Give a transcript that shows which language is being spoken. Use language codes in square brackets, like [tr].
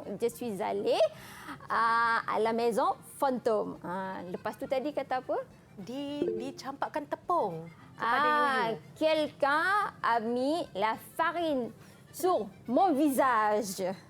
[fr] Je suis allée à la maison fantôme. [ms] Lepas tu tadi kata apa? Dicampakkan tepung kepada Yuyu. [fr] Quelqu'un a mis la farine sur mon visage.